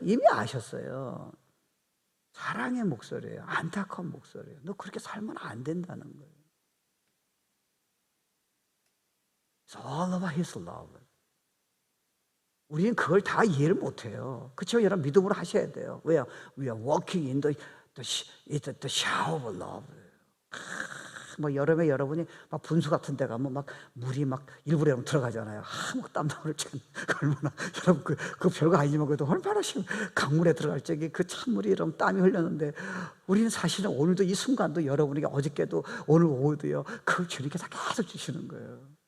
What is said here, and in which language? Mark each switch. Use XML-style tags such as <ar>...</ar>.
<ko>이미 아셨어요. 사랑의 목소리예요. 안타까운 목소리예요. 너 그렇게 살면 안 된다는 거예요.</ko> <en>It's all about His love.</en> <ko>우리는 그걸 다 이해를 못해요. 그렇죠? 여러분 믿음으로 하셔야 돼요. 왜요?</ko> <en>We are walking in the shower of love.</en> <ko>뭐 여름에 여러분이 막 분수 같은 데 가면 막 물이 막 일부러 여러분 들어가잖아요. 막 땀방울 참 얼마나 여러분 그 별거 아니지만 그래도 얼마나 강물에 들어갈 적에 그 찬물이 여러분 땀이 흘렸는데 우리는 사실은 오늘도 이 순간도 여러분에게 어저께도 오늘 오후도요 그걸 주님께서 계속 주시는 거예요.</ko>